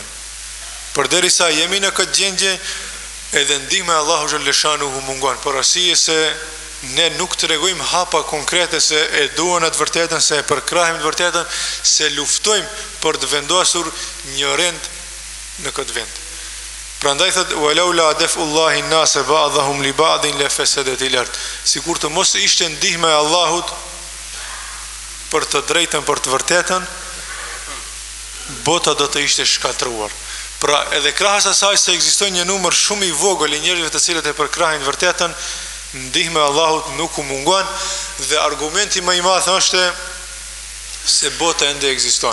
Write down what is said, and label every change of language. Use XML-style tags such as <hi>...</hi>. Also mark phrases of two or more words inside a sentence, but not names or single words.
<sq>Por derisa jemi në këtë gjendje, edhe ndihma e Allahu xhallashanuhu mungon, por arsye se ne nuk të regojmë hapa konkrete se e duhen atë vërtetën, se e përkrahim të vërtetën, se luftojmë për të vendosur një rend në këtë vend. Prandaj thot:</sq> <ar>"ولولا دفع الله الناس بعضهم ببعض لفسدت الأرض."</ar> <sq>Sikur të mos ishte ndihma e Allahut për të drejtën, për të vërtetën, bota do të ishte shkatruar. Pra edhe krahas asaj se ekziston një numër shumë i vogël i njerëzve të cilët e përkrahin vërtetën, ndihma e Allahut nuk u mungon, dhe argumenti më i madh është se bota ende ekziston.</sq>